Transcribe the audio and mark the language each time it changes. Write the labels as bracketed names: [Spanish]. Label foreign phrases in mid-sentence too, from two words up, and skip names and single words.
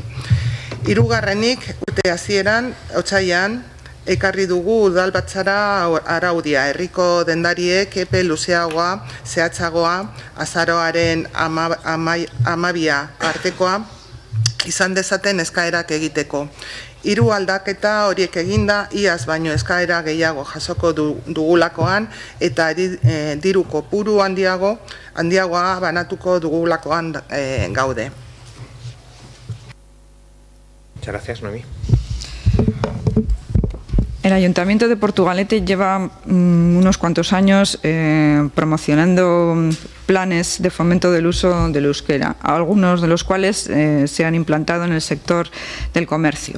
[Basque] Hirugarrenik, urte hasieran, otsailean, ekarri dugu udalbatzara araudia, herriko dendariek epe luzeagoa, zehatzagoa, azaroaren 12 artekoa, izan dezaten eskaerak egiteko. 3 aldaketa horiek eginda, iaz baino eskaera gehiago jasoko dugulakoan, eta diru kopuru handiagoa banatuko dugulakoan gaude. [Spanish] Muchas gracias, Noemí. El Ayuntamiento de Portugalete lleva unos cuantos años promocionando planes de fomento del uso del euskera, algunos de los cuales se han implantado en el sector del comercio.